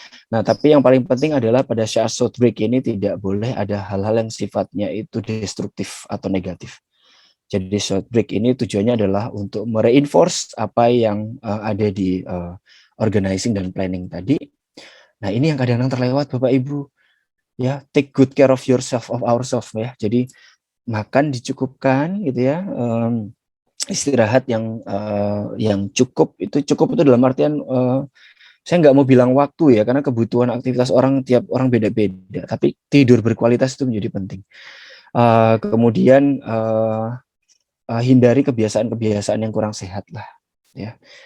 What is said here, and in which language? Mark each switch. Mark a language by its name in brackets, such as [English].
[Indonesian] Nah, tapi yang paling penting adalah pada saat short break ini tidak boleh ada hal-hal yang sifatnya itu destruktif atau negatif. Jadi short break ini tujuannya adalah untuk mereinforce apa yang ada di organizing dan planning tadi. Nah, ini yang kadang-kadang terlewat Bapak Ibu. [English] Ya, take good care of yourself, of ourselves ya. [Indonesian] Jadi makan dicukupkan gitu ya. Istirahat yang cukup itu dalam artian saya nggak mau bilang waktu ya, karena kebutuhan aktivitas tiap orang beda-beda, tapi tidur berkualitas itu menjadi penting. Kemudian hindari kebiasaan-kebiasaan yang kurang sehat lah ya.